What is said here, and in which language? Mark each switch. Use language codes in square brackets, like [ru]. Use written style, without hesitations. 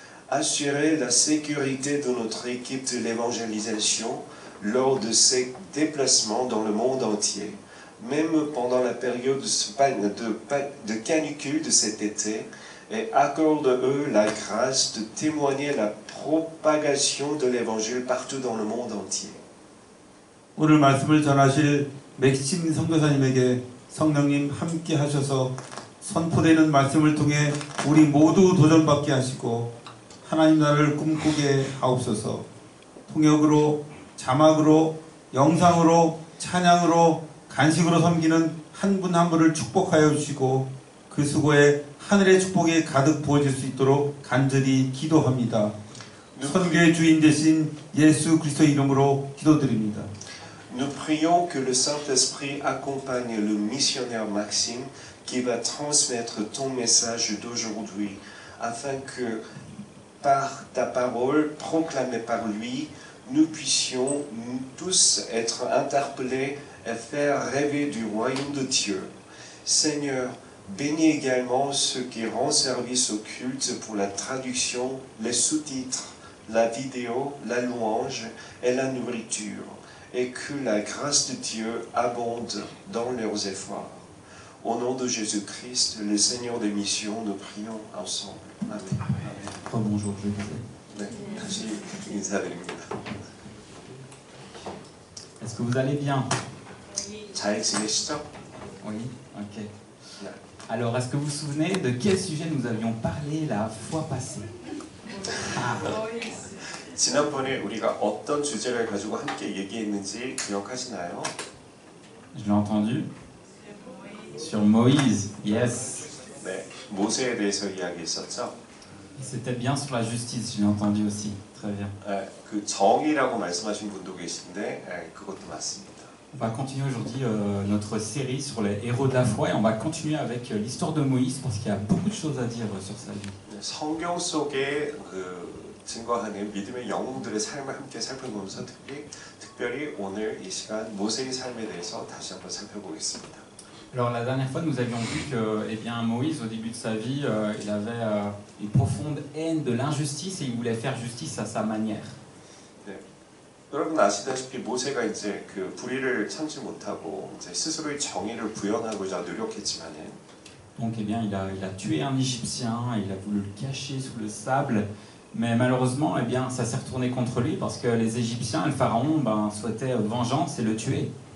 [fr] Assurer la sécurité de notre équipe de l'évangélisation lors de ces déplacements dans le monde entier, même pendant la période de canicule de cet été, et accorde-eux la grâce de témoigner la propagation de l'évangile partout dans le monde entier. [ko] 오늘 말씀을 전하실 맥심 선교사님에게 성령님 함께 하셔서 선포되는 말씀을 통해 우리 모두 도전받게 하시고 하나님 나라를 꿈꾸게 하옵소서. 통역으로, 자막으로, 영상으로, 찬양으로, 간식으로 섬기는 한 분 한 분을 축복하여 주시고 그 수고에 하늘의 축복이 가득 부어질 수 있도록 간절히 기도합니다. 선교의 주인 되신 예수 그리스도 이름으로 기도드립니다. [fr] Nous prions que le Saint-Esprit accompagne le missionnaire Maxime qui va transmettre ton message d'aujourd'hui, afin que par ta parole proclamée par lui, nous puissions tous être interpellés et faire rêver du royaume de Dieu. Seigneur, bénis également ceux qui rendent service au culte pour la traduction, les sous-titres, la vidéo, la louange et la nourriture, et que la grâce de Dieu abonde dans leurs efforts. Au nom de Jésus-Christ, le Seigneur des missions, nous prions ensemble. Amen. Bonjour, je disais. [ko] 네, 다시 인사드립니다. [fr] Est-ce que vous allez bien? [ko] 잘 지내시죠? [fr] Oui, ok. [ko] 네. [fr] Alors, est-ce que vous vous souvenez de quel sujet nous avions parlé la fois passée? Ah, [ko] 지난번에 우리가 어떤 주제를 가지고 함께 얘기했는지 기억하시나요? [fr] je l'ai entendu. Sur Moïse, yes. [ko] 네, 모세에 대해서 이야기했었죠. [fr] C'était bien sur la justice, je l'ai entendu aussi. Très bien. [ko] 그 정의라고 말씀하신 분도 계신데 그것도 맞습니다. [fr] On va continuer aujourd'hui notre série sur les héros de la foi et on va continuer avec l'histoire de Moïse parce qu'il y a beaucoup de choses à dire sur sa vie. [ko] 성경 속에 증거하는 믿음의 영웅들의 삶을 함께 살펴보면서 특별히 오늘 이 시간 모세의 삶에 대해서 다시 한번 살펴보겠습니다. [fr] Alors la dernière fois nous avions vu que eh bien, Moïse au début de sa vie il avait une profonde haine de l'injustice et il voulait faire justice à sa manière. [ko] 네. 여러분 아시다시피 모세가 이제 그 불의를 참지 못하고 이제 스스로의 정의를 구현하고자 노력했지만은 [fr] Donc eh bien, il a tué un Égyptien, il a voulu le cacher sous le sable, mais malheureusement eh bien, ça s'est retourné contre lui parce que les Égyptiens, le pharaon, souhaitaient vengeance et le tuer.